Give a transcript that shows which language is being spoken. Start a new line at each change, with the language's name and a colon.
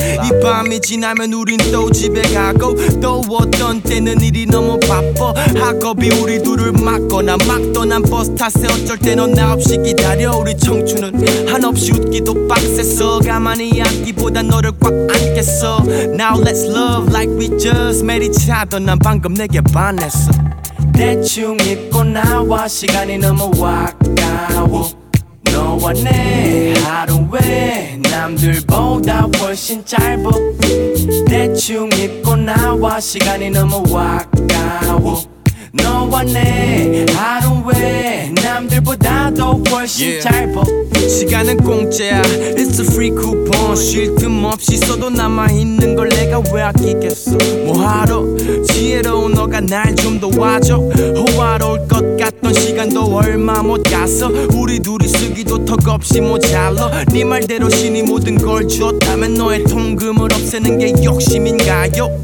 Korean: 이 밤이 지나면 우린 또 집에 가고, 또 어떤 때는 일이 너무 바빠. 학업이 우리 둘을 막거나, 막 떠난 버스 탓에 어쩔 때 넌 나 없이 기다려. 우리 청춘은 한없이 웃기도 빡세서 가만히 앉기보다 너를 꽉 안겠어.
English: Now let's love like we just met each other.
Korean: 난 방금 내게 반했어. 대충 입고 나와 시간이 너무 아까워. 너와 내 하루 왜 남들보다 훨씬 짧아. 대충 입고 나와 시간이 너무 아까워. 너와 내 하루 왜 남들보다도 훨씬 yeah. 짧아. 시간은 공짜야,
English: it's a free coupon.
Korean: 쉴 틈 없이 써도 남아있는 걸 내가 왜 아끼겠어. 뭐하러 지혜로운 너가 날 좀 더 와줘. 평화로울 것 같던 시간도 얼마 못 가서 우리 둘이 쓰기도 턱없이 모자라 네 말대로 신이 모든 걸 줬다면 너의 통금을 없애는 게 욕심인가요?